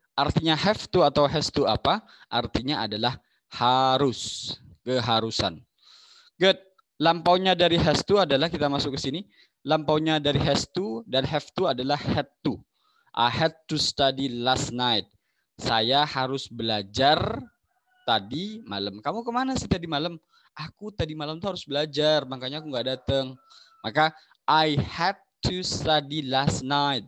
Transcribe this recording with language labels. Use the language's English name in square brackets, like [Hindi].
[Indonesian] Artinya have to atau has to apa? Artinya adalah harus, keharusan. Good. Lampaunya dari has to adalah, kita masuk ke sini. Lampaunya dari has to dan have to adalah had to. [English] I had to study last night. [Indonesian] Saya harus belajar tadi malam. Kamu kemana sih tadi malam? Aku tadi malam tuh harus belajar, makanya aku nggak datang. Maka [English] I had to study last night.